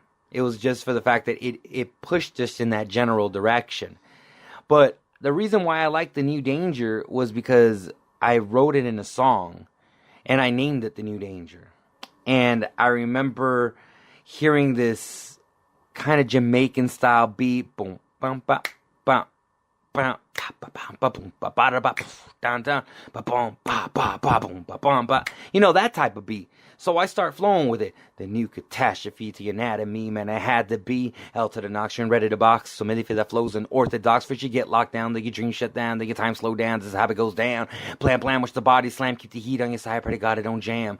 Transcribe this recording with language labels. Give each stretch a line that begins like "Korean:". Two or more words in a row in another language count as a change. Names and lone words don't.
English: It was just for the fact that it pushed us in that general direction. But the reason why I liked The New Danger was because I wrote it in a song, and I named it The New Danger. And I remember hearing this kind of Jamaican style beat, boom, bum, ba, bum, bum, ba, bum, ba, boom, ba, ba, da, ba, down, down, ba, boom, ba, ba, ba, boom, ba, bum, ba. You know, that type of beat. So I start flowing with it. The new catastrophe to your anatomy, man, I had to be L to the Noxian, ready to box. So many for that flows unorthodox. First you get locked down, then your dreams shut down, then your time slow down. This is how it goes down. Plan, watch the body slam, keep the heat on your side, pray to God it don't jam.